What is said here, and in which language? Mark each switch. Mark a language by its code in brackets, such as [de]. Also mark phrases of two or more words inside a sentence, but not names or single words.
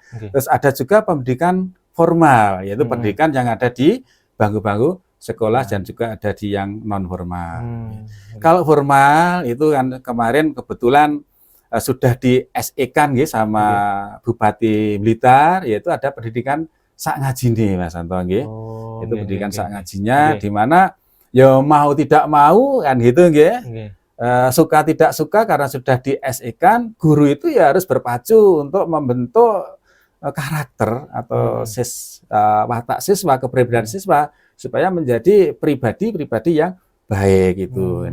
[id] Terus ada juga pendidikan formal, yaitu pendidikan yang ada di bangku-bangku sekolah dan juga ada di yang non formal. Kalau formal itu kan kemarin kebetulan sudah di SE-kan sama Bupati Blitar, yaitu ada pendidikan sak ngajine, Mas Anto, nggih. Itu pendidikan sak ngajinya di mana ya mau tidak mau kan gitu, nggih. Suka tidak suka karena sudah di SE-kan, guru itu ya harus berpacu untuk membentuk karakter atau watak siswa, kepribadian siswa supaya menjadi pribadi-pribadi yang baik itu.